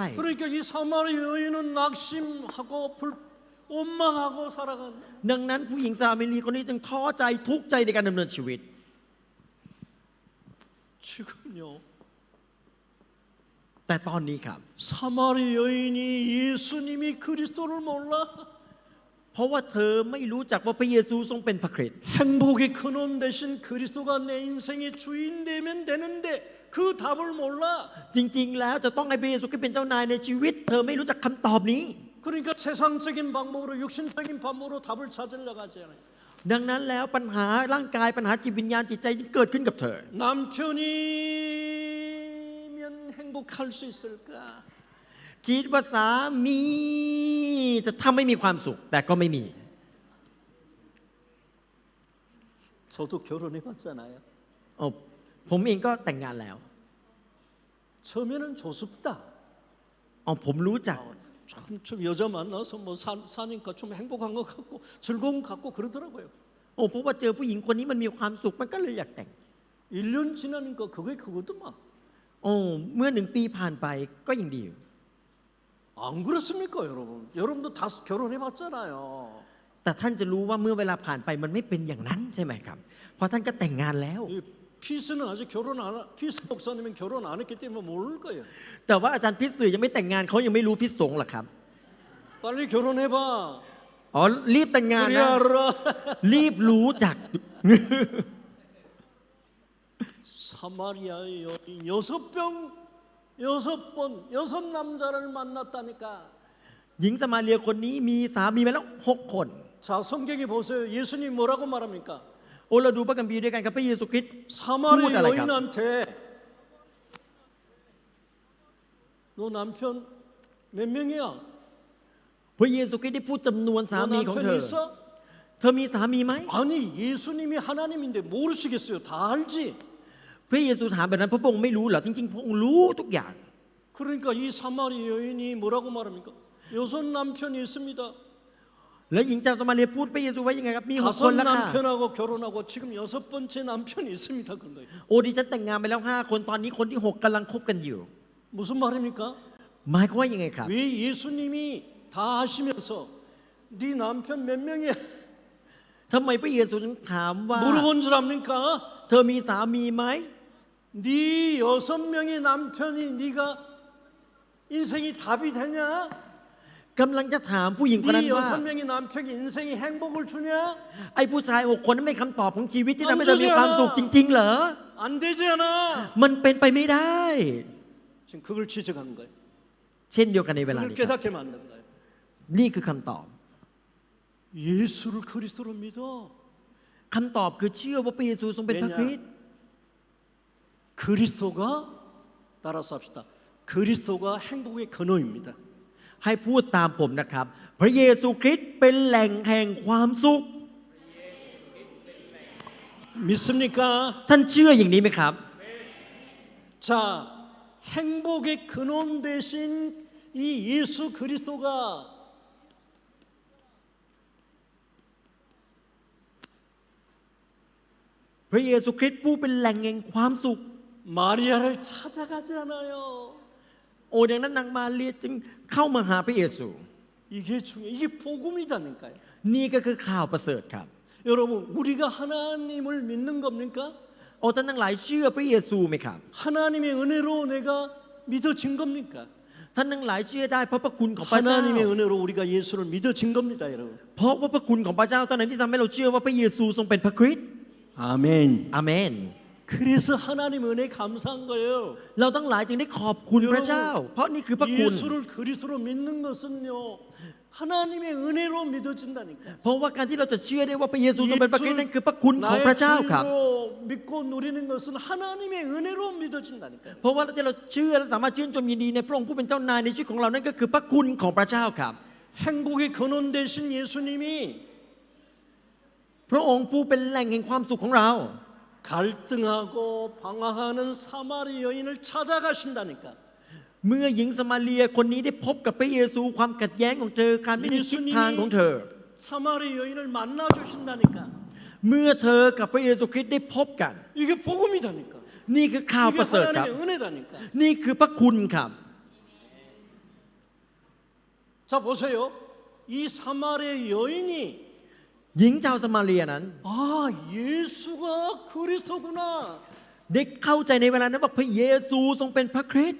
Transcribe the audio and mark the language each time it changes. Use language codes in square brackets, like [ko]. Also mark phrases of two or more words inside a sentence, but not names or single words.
[ko] 그러니까 이 사마리 여인은 낙심하고 원망하고 살아간다. [th] ดังนั้นผู้หญิงซามารีคนนี้จึงท้อใจทุกข์ใจในการดำเนินชีวิต [ko] 지금요. [th] แต่ตอนนี้ครับ [ko] 사마리 여인이 예수님이 그리스도를 몰라. [th] เพราะว่าเธอไม่รู้จักว่าพระเยซูทรงเป็นพระคริสต์ [ko] 행복의 근원 대신 그리스도가 내 인생의 주인 되면 되는데 그 답을 몰라. [th] จริงๆแล้วจะต้องให้พระเยซูเป็นเจ้านายในชีวิต เธอไม่รู้จักคำตอบนี้ [ko] 그러니까 세상적인 방법으로 육신적인 방법으로 답을 찾으려고 하잖아요. [th] ดังนั้นแล้วปัญหาร่างกายปัญหาจิตวิญญาณจิตใจที่เกิดขึ้นกับเธอ [ko] 남편이면 행복할 수 있을까? [th] คิดว่าสามีจะทำให้มีความสุข แต่ก็ไม่มี [ko] 저도 결혼해봤잖아요. [th] โอ้ผมเองก็แต่งงานแล้ว [ko] 처음에는 조습다. [th] อ๋อผมรู้จัก [ko] 좀 여자 만나서 뭐 사니까 좀 행복한 것 같고 즐거운 것 같고 그러더라고요. [th] โอ้เพราะว่าเจอผู้หญิงคนนี้มันมีความสุขมันก็เลยอยากแต่ง [ko] 1년 지나니까 그게 그거더만. [th] โอ้เมื่อ1 ปีผ่านไปก็ยังดีอยู่ [ko] 안 그렇습니까, 여러분? 여러분도 다 결혼해봤잖아요. [th] แต่ท่านจะรู้ว่าเมื่อเวลาผ่านไปมันไม่เป็นอย่างนั้นใช่ไหมครับเพราะท่านก็แต่งงานแล้ว [ko] 이 피스는 아직 피스 목사님은 결혼 안 했기 때문에 모를 거예요. [th] แต่ว่าอาจารย์พิษสื่อยังไม่แต่งงานเขายังไม่รู้พิษสงฆ์หรอกครับ [ko] 빨리 결혼해봐. [th] อ๋อรีบแต่งงาน [ko] 그래야 [th] นะ [ko] 알아. [th] รีบรู้จัก [ko] 사마리아의 여인 6번 6 남자를 만났다니까. [th] หญิงสมาเรียคนนี้มีสามีมาแล้ว6 คน [ko] 자, 성경에 보세요. 예수님 뭐라고 말합니까? [th] โอ้เราดูพระคัมภีร์ด้วยกันกับพระเยซูคริสต์ [ko] 사마리 뭐가 알아요? 여인한테 너 남편 몇 명이야? [th] พระเยซูคริสต์ได้พูดจำนวนสา [ko] 너 [th] มีของเธ [ko] 남편 [th] อ [ko] 있어? [th] เธอมีสามีไหม [ko] 아니 예수님이 하나님인데 모르시겠어요? 다 알지. [th] พระเยซูถามแบบนั้นพระองค์ไม่รู้เหรอจริงๆพระองค์รู้ทุกอย่าง [ko] 그러니까 이 사마리 여인이 뭐라고 말합니까? 6 남편이 있습니다. [th] แล้วหญิงชาวสมาเรียพูดพระเยซูไว้ยังไงครับมี6 คน 5 แล้วค่ะ [ko] 남편하고 결혼하고 지금 6번째 남편이 있습니다. 그런 거예요. [th] โอ้ดิฉันแต่งงานไปแล้ว5 คนตอนนี้คนที่6กำลังคบกันอยู่ [ko] 무슨 말입니까? [th] หมายความว่ายังไงครับ [ko] 왜 예수님이 다 아시면서 네 남편 몇 명이야? [th] ทำไมพระเยซูถึงถามว่า [ko] 물어본 줄 압니까? [th] เธอมีสามีไหม [ko] 네 6명의 남편이 네가 인생이 답이 되냐? [th] กำลังจะถามผู้หญิงคนนั้น [ko] 네 [th] ว่า [ko] 6명의 남편이 인생에 행복을 주냐? [th] ไอ้ผู้ชาย6 คนนั้นไม่คำตอบของชีวิตที่ทำให้เธอมีความสุขจริงๆเหรอ [ko] 안 되잖아. [th] มันเป็นไปไม่ได้ [ko] 지금 그걸 지적한 거예요. [th] เช่นเดียวกันในเวลา [ko] 그걸 [th] นี้ครับ [ko] 깨닫게 만든 거예요. [th] นี่คือคำตอบ [ko] 예수를 그리스도로 믿어. [th] คำตอบคือเชื่อว่าพระเยซูทรงเป็นพระคริสต์ [ko] 그리스도가 따라서 합시다. 그리스도가 행복의 근원입니다. [th] ให้พูดตามผมนะครับ พระเยซูคริสต์เป็นแหล่งแห่งความสุข [ko] 믿습니까? [th] ท่านเชื่ออย่างนี้ไหมครับ [ko] 자, 행복의 근원 대신 이 예수 그리스도가 [th] พระเยซูคริสต์ผู้เป็นแหล่งแห่งความสุข [ko] 마리아를 찾아가지 않아요. [th] โอ้ดังนั้นนางมาเรียจึงเข้ามาหาพระเยซู [ko] 이게 중요해. 이게 복음이다니까요. [th] นี่ก็คือข่าวประเสริฐครับ [ko] 여러분, 우리가 하나님을 믿는 겁니까? [th] โอ้ท่านทั้งหลายเชื่อพระเยซูไหมครับ [ko] 하나님의 은혜로 내가 믿어진 겁니까? [th] ท่านทั้งหลายเชื่อได้เพราะพระคุณของพระเจ้า [ko] 하나님의 은혜로 우리가 예수를 믿어진 겁니다, 여러분. [th] เพราะว่าพระคุณของพระเจ้าเท่านั้นที่ทำให้เราเชื่อว่าพระเยซูทรงเป็นพระคริสต์ [ko] 아멘. [th] อาเมน [ko] 그래서 하나님 은혜 감사한 거예요. [th] เราทั้งหลายจึงได้ขอบคุณพระเจ้า เพราะนี่คือพระคุณ [ko] 예수를 그리스도로 믿는 것은요, 하나님의 은혜로 믿어진다니까. [th] เพราะว่าการที่เราจะเชื่อได้ว่าพระเยซูทรงเป็นพระคริสต์นั่นคือพระคุณของพระเจ้าครับ [ko] 나의 죄로 믿고 누리는 것은 하나님의 은혜로 믿어진다니까. [th] เพราะว่าที่เราเชื่อและสามารถชื่นชมยินดีในพระองค์ผู้เป็นเจ้านายในชีวิตของเรานั่นก็คือพระคุณของพระเจ้าครับ [ko] 행복의 근원 되신 예수님이 [th] พระองค์ผู้เป็นแหล่งแห่งความสุขของเรา [ko] 갈등하고 방황하는 사마리 여인을 찾아가신다니까. [th] เมื่อหญิงสมาเรียคนนี้ได้พบกับพระเยซูความขัดแย้งของเธอการไม่ได้ทิศทางของเธอ [ko] 사마리 여인을 만나 주신다니까. [th] เมื่อเธอกับพระเยซูคริสต์ได้พบกัน [ko] 이게 복음이다니까. [th] นี่คือข่าวป [ko] 이게 [th] ระเสริฐครับ [ko] 하나님의 은혜다니까. [th] นี่คือพระคุณครับ [ko] 자 보세요. 이 사마리 여인이 [th] หญิงชาวสมาเรียนั้น [ko] 아 예수가 그리스도구나. [th] ได้เข้าใจในเวลานั้นว่าพระเยซูทรงเป็นพระคริสต์